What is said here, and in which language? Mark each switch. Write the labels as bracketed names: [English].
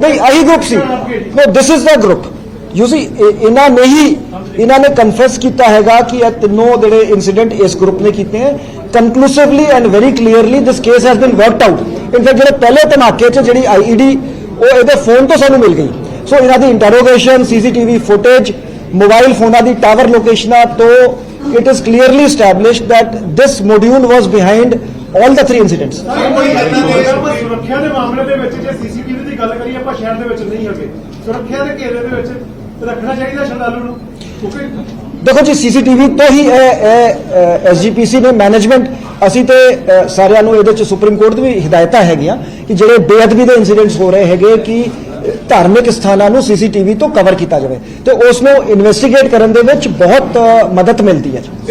[Punjabi] ਨਹੀਂ ਆਹੀ group ਸੀ, [English] No this is the group. You see [Punjabi] ਇਹਨਾਂ ਨੇ ਕਨਫੈਸ ਕੀਤਾ ਹੈਗਾ ਕਿ ਇਹ ਤਿੰਨੋਂ ਜਿਹੜੇ ਇਨਸੀਡੈਂਟ ਇਸ ਗਰੁੱਪ ਨੇ ਕੀਤੇ ਹੈ। [English] Conclusively and very clearly this case has been worked out. [Punjabi] In fact ਜਿਹੜੇ ਪਹਿਲੇ ਧਮਾਕੇ 'ਚ ਜਿਹੜੀ IED ਉਹ ਇਹਦੇ ਫੋਨ ਤੋਂ ਸਾਨੂੰ ਮਿਲ ਗਈ। ਸੋ ਇਹਨਾਂ ਦੀ ਇੰਟਰੋਗੇਸ਼ਨ, CCTV ਫੁਟੇਜ, ਮੋਬਾਈਲ ਫੋਨਾਂ ਦੀ ਟਾਵਰ ਲੋਕੇਸ਼ਨਾਂ ਤੋਂ [English] it is clearly established that this module was behind all the three incidents. [Punjabi] ਸੁਰੱਖਿਆ ਦੇ ਮਾਮਲੇ ਦੇ ਵਿੱਚ ਜੇ CCTV ਦੀ ਗੱਲ ਕਰੀਏ ਆਪਾਂ ਸ਼ਹਿਰ ਦੇ ਵਿੱਚ ਨਹੀਂ ਹੈਗੇ, ਸੁਰੱਖਿਆ ਦੇ ਘੇਰੇ ਦੇ ਵਿੱਚ ਰੱਖਣਾ ਚਾਹੀਦਾ ਸ਼ਰਧਾਲੂ ਨੂੰ, ਕਿਉਂਕਿ ਦੇਖੋ ਜੀ CCTV ਤੋਂ ਹੀ SGPC ਨੇ ਮੈਨੇਜਮੈਂਟ, ਅਸੀਂ ਤੇ ਸਾਰਿਆਂ ਨੂੰ ਇਹਦੇ 'ਚ ਸੁਪਰੀਮ ਕੋਰਟ ਦੀ ਵੀ ਹਿਦਾਇਤਾਂ ਹੈਗੀਆਂ ਕਿ ਜਿਹੜੇ ਬੇਅਦਬੀ ਦੇ ਇਨਸੀਡੈਂਟਸ ਹੋ ਰਹੇ ਹੈਗੇ ਕਿ ਧਾਰਮਿਕ ਸਥਾਨਾਂ ਨੂੰ CCTV ਤੋਂ ਕਵਰ ਕੀਤਾ ਜਾਵੇ ਤੇ ਉਸ ਨੂੰ ਇਨਵੈਸਟੀਗੇਟ ਕਰਨ ਦੇ ਵਿੱਚ ਬਹੁਤ ਮਦਦ ਮਿਲਦੀ ਹੈ।